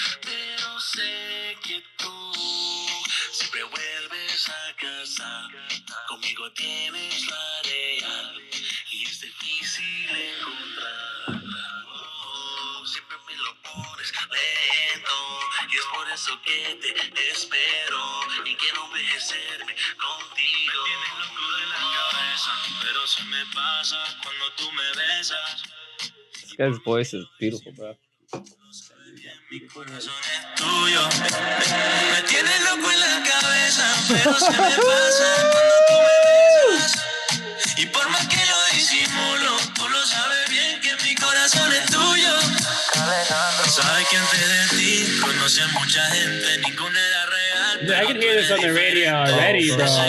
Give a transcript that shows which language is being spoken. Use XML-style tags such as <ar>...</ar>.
<es>Pero sé que tú siempre vuelves a casa, conmigo tienes la real y es difícil encontrar. Siempre me lo pones lento y es por eso que te espero y quiero envejecerme contigo. Me tienes loco de la cabeza, pero se me pasa cuando tú me besas.</es> <en>This guy's voice is beautiful, bro.</en> <es>Mi corazón es tuyo. Me tienes loco en la cabeza, pero se me pasa cuando tú me besas. Y por más que lo disimulo, tú lo sabes bien que mi corazón es tuyo. Sabes que antes de ti conocí a mucha gente, ninguna era real,</es> <en>I can hear this on the radio already, bro.</en>